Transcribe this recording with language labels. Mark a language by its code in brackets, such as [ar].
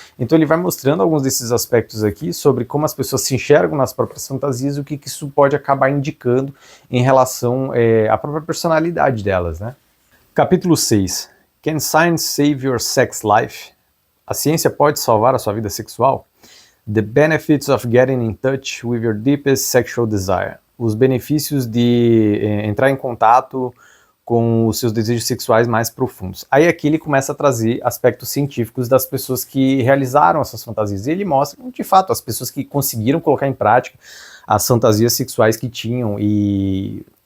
[pt] Então ele vai mostrando alguns desses aspectos aqui sobre como as pessoas se enxergam nas próprias fantasias e o que isso pode acabar indicando em relação à própria personalidade delas, né? Capítulo 6. [en] Can Science Save Your Sex Life? [pt] A ciência pode salvar a sua vida sexual? [en] The Benefits of Getting in Touch with Your Deepest Sexual Desire. [pt] Os benefícios de entrar em contato com os seus desejos sexuais mais profundos. Aí aqui ele começa a trazer aspectos científicos das pessoas que realizaram essas fantasias. E ele mostra, de fato, as pessoas que conseguiram colocar em prática as fantasias sexuais que tinham e